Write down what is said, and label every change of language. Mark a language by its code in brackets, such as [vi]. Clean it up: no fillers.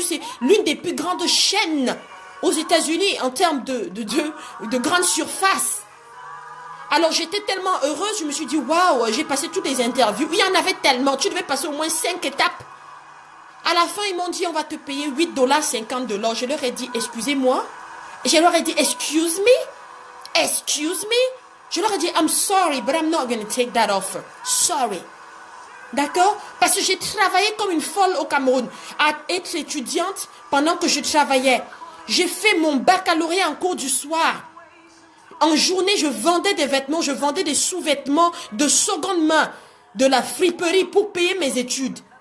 [fr] C'est l'une des plus grandes chaînes aux États-Unis en termes de grande surface. Alors j'étais tellement heureuse, je me suis dit, waouh, j'ai passé toutes les interviews. Il y en avait tellement, tu devais passer au moins 5 étapes. À la fin, ils m'ont dit, on va te payer 8 $, 50 $. Je leur ai dit, excusez-moi. Et je leur ai dit, [en] excuse me. Excuse me. [fr] Je leur ai dit, [en] I'm sorry, but I'm not going to take that offer. Sorry. D'accord? [fr] Parce que j'ai travaillé comme une folle au Cameroun à être étudiante pendant que je travaillais. J'ai fait mon baccalauréat en cours du soir. En journée, je vendais des vêtements, je vendais des sous-vêtements de seconde main, de la friperie pour payer mes études.